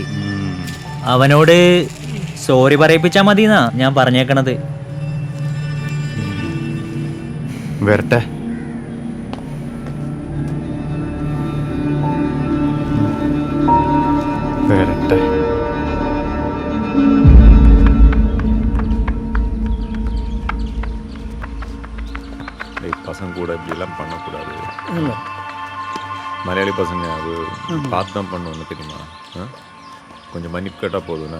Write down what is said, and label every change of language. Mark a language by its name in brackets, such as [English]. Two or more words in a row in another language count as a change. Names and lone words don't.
[Malayalam] അവനോട് സോറി പറയിപ്പിച്ചാ മതിന്നാ ഞാൻ പറഞ്ഞേക്കണത്. വരട്ടെ. വരട്ടെ. [Tamil] பசங்க கூட இப்படிலாம் பண்ணக்கூடாது. மலையாளி பசங்க அது பார்த்து தான் பண்ணுவோன்னு தெரியுமா? கொஞ்சம் மன்னிப்பு கேட்டால் போதுண்ணே.